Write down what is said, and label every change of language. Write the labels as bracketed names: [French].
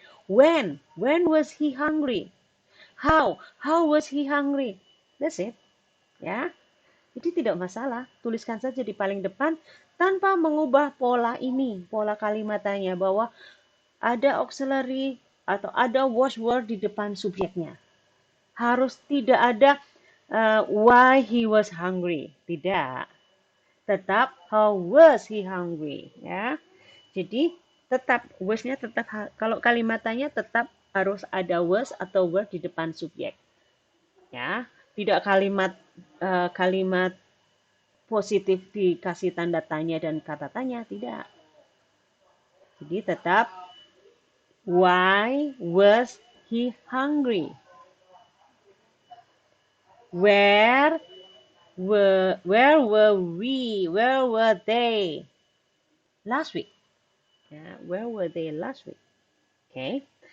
[English] When was he hungry? How was he hungry? That's it. Ya. [Indonesian] Jadi tidak masalah, tuliskan saja di paling depan tanpa mengubah pola ini, pola kalimatannya bahwa ada auxiliary atau ada was word di depan subjeknya. Harus tidak ada [English] why he was hungry, [Indonesian] tidak. Tetap [English] how was he hungry, ya. [Indonesian] Jadi tetap was-nya tetap kalau kalimatannya tetap harus ada was atau were di depan subjek, ya. Tidak kalimat positif dikasih tanda tanya dan kata tanya, tidak. Jadi tetap [English] why was he hungry? Where were we? Where were they last week? Ya, where were they last week? Oke.